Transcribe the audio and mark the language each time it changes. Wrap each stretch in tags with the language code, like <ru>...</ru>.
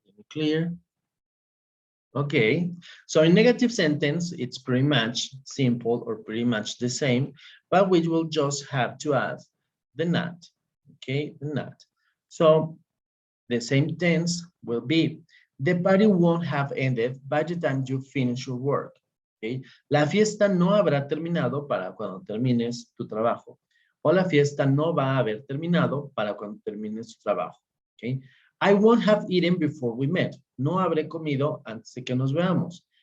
<en>Clear? Okay, so in negative sentence, it's pretty much simple or pretty much the same, but we will just have to add the not, okay, the not. So the same tense will be, the party won't have ended by the time you finish your work, okay.</en> <es>La fiesta no habrá terminado para cuando termines tu trabajo. O la fiesta no va a haber terminado para cuando termines tu trabajo, okay.</es> <en>I won't have eaten before we met.</en> <es>No habré comido antes de que nos veamos.</es>